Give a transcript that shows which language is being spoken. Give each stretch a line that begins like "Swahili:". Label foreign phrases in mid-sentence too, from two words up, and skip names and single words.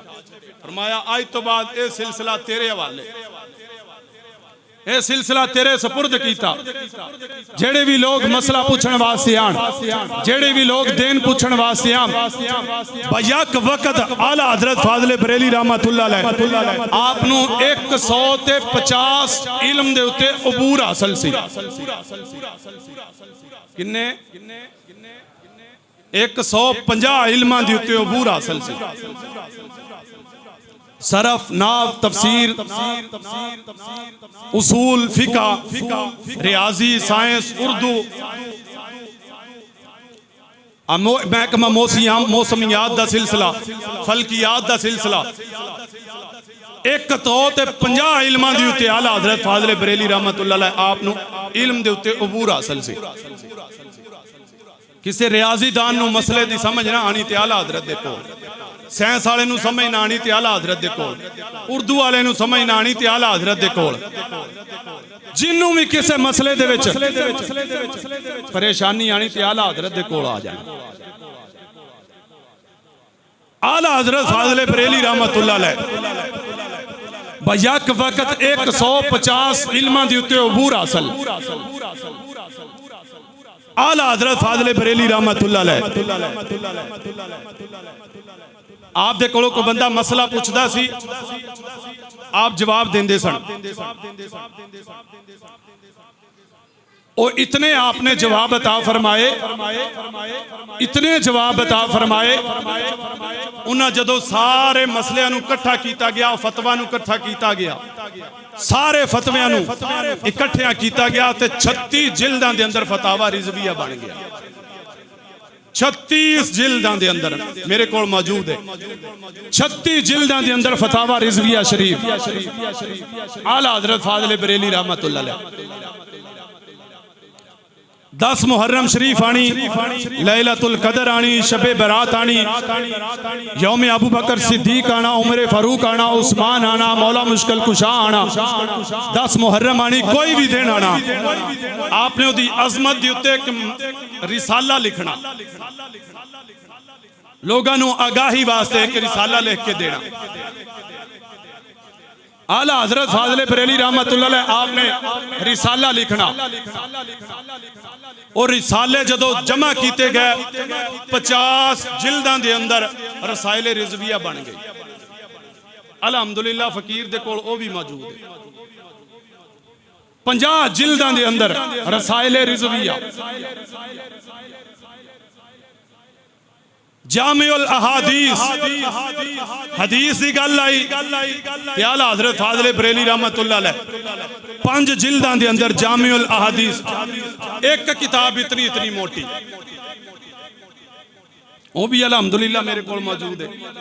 Punjabi: فرمایا اج توں بعد ایہ سلسلہ تیرے حوالے، ایہ سلسلہ تیرے سپرد کیتا. جیہڑے وی لوک مسئلہ پچھن واسطے آن، جیہڑے وی لوک دین پچھن واسطے آن، بیک وقت اعلیٰ حضرت فاضل بریلی
Arabic: رحمۃ اللہ علیہ
Punjabi: آپ نوں 150 علم دے اتے عبور حاصل سی. کنے 150 علماں دے اتے عبور حاصل سی. صرف، نحو، تفسیر، اصول، فقہ، ریاضی، سائنس، اردو، محکمہ موسمیات دا سلسلہ، فلکیات دا سلسلہ. 150 علماں دے اتے اعلیٰ حضرت فاضل بریلی
Arabic: رحمۃ اللہ علیہ
Punjabi: آپ نوں علم دے اتے عبور حاصل سی. کسے ریاضی دان نوں مسئلے دی سمجھ نہ آنی تے اعلیٰ حضرت دے کول، سائنس والے نوں سمجھ نہ آنی تے اعلیٰ حضرت دے کول، اردو والے نوں سمجھ نہ آنی تے اعلیٰ حضرت دے کول. جنہوں وی کسے مسئلے دے وچ پریشانی آنی تے اعلیٰ حضرت دے کول آ جانا. اعلیٰ حضرت فاضل بریلی
Arabic: رحمۃ اللہ علیہ
Punjabi: بیک وقت 150 علماں دے اتے عبور حاصل. اعلیٰ حضرت فاضل بریلی
Arabic: رحمۃ اللہ علیہ
Punjabi: آپ دے کولوں کوئی بندہ مسئلہ پچھدا سی، آپ جواب دیندے سن.
Urdu: اور اتنے آپ نے جواب عطا فرمائے، اتنے جواب عطا فرمائے.
Punjabi: انہاں جدوں سارے مسئلیاں نوں اکٹھا کیتا گیا، فتوے نوں اکٹھا کیتا گیا، سارے فتویاں نوں اکٹھیاں کیتا گیا، تو 36 جلداں دے اندر فتاویٰ رضویہ بن گیا. 36 جلداں دے اندر میرے کو موجود ہے. 36 جلداں دے اندر فتاویٰ رضویہ شریف اعلیٰ حضرت فاضل بریلی
Arabic: رحمۃ اللہ علیہ.
Punjabi: 10 محرم شریف آنی، لیلۃ القدر آنی، شب برات آنی, یوم ابو بکر صدیق آنا، عمر فاروق آنا، عثمان آنا، مولا مشکل کشا آنا، 10 محرم آنی، کوئی وی دن آنا، آپ نے اوہدی عظمت دی اتے اک رسالہ لکھنا، لوکاں نوں آگاہی واسطے اک رسالہ لکھ کے دینا. اعلیٰ حضرت فاضل بریلی
Arabic: رحمۃ اللہ علیہ
Punjabi: آپ نے رسالہ لکھنا، اور رسالے جدوں جمع کیتے گئے 50 جلداں دے اندر رسائل رضویہ بن گئی. الحمد للہ فقیر دے کول او وی موجود ہے. 50 جلداں دے اندر رسائل رضویہ، جامع الاحادیث، حدیث دی گل آئی، اعلیٰ حضرت فاضل بریلی
Arabic: رحمۃ اللہ علیہ
Punjabi: 5 جلداں دے اندر جامع الاحادیث، اک کتاب اینی اینی موٹی، او وی الحمد للہ میرے کو موجود ہے.